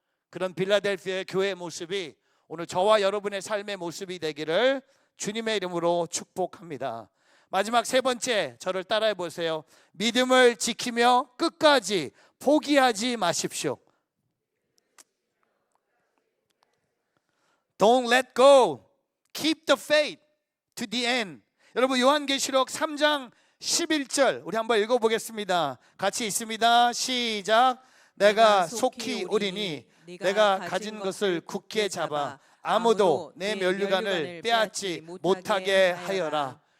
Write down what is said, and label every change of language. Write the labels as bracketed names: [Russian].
[Korean] 그런 빌라델피아의 교회의 모습이 오늘 저와 여러분의 삶의 모습이 되기를 주님의 이름으로 축복합니다. 마지막 세 번째, 저를 따라해 보세요. 믿음을 지키며 끝까지 포기하지 마십시오. [English] Don't let go. Keep the faith to the end. [Korean] 여러분, 요한계시록 3장 11절 우리 한번 읽어보겠습니다. 같이 있습니다. 시작. 내가 속히 오리니 내가 가진 것을 굳게 잡아 아무도 내 면류관을 빼앗지 못하게 하여라.